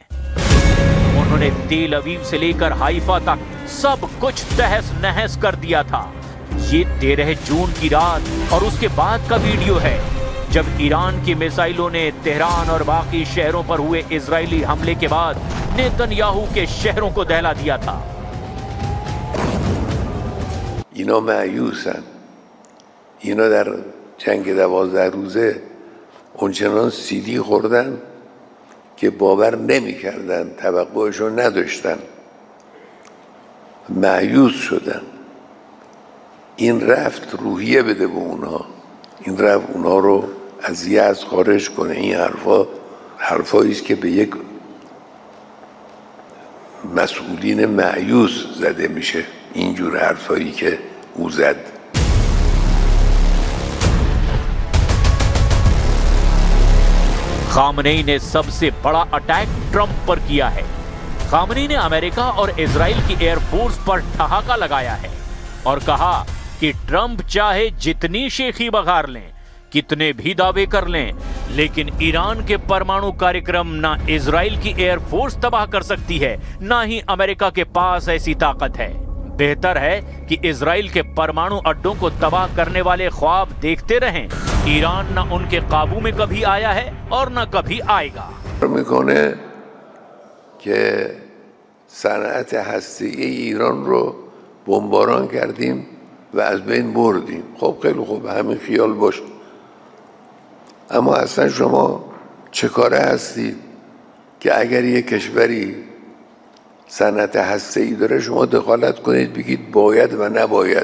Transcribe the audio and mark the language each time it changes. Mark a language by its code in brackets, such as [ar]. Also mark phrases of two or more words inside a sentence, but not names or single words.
[hi] उन्होंने तेल अवीव से लेकर हाइफा तक सब कुछ तहस नहस कर दिया था। ये 13 जून की रात और उसके बाद का वीडियो है जब ईरान की मिसाइलों ने तेहरान और बाकी शहरों पर हुए इजरायली हमले के बाद नेतन्याहू के शहरों को दहला दिया था। [fa] اینا مایوسن. اینا در جنگ 12 روزه اونچنان سیلی خوردن که باور نمی‌کردن، توقعشو نداشتن، مایوس شدن. این رفت روحیه بده به اونها، این رفت اونها رو از یأس خارج کنه. این حرفایی است که به یک مسئولین مایوس زده میشه، اینجور حرفایی که او زد. [hi] खामेनेई ने सबसे बड़ा अटैक ट्रंप पर किया है। खामेनेई ने अमेरिका और इजराइल की एयरफोर्स पर ठहाका लगाया है और कहा कि ट्रंप चाहे जितनी शेखी बघार लें, कितने भी दावे कर लें, लेकिन ईरान के परमाणु कार्यक्रम ना इजराइल की एयरफोर्स तबाह कर सकती है, ना ही अमेरिका के पास ऐसी ताकत है। बेहतर है कि इजराइल के परमाणु अड्डों को तबाह करने वाले ख्वाब देखते रहें। ईरान ना उनके काबू में कभी आया है और ना कभी आएगा। [fa] میکنه که صنعت هسته‌ای ایران رو بمباران کردیم و از بین بردیم. خب خیلی خوب، همین خیال باشه. اما اصلا شما چه کاره هستید که اگر یک کشوری صنعت هسته‌ای داره شما دخالت کنید بگید باید و نباید؟